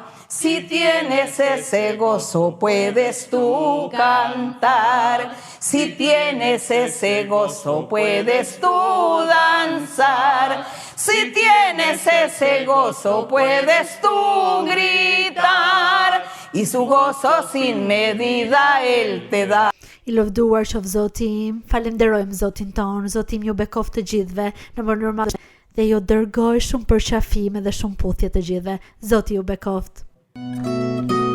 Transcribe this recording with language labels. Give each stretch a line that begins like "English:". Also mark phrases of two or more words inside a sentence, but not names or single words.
Spanish: Si tienes ese gozo puedes tú cantar, si tienes ese gozo puedes tú danzar, si tienes ese gozo puedes tú gritar, y su gozo sin medida Él te da.
Albanian: I lëvduar qoftë Zoti im, falenderojmë Zotin ton, Zoti im ju bekoft të gjithëve në mënyrë madhe dhe ju dërgoj shumë përqafime dhe shumë puthje të gjithëve. Zoti ju bekoft.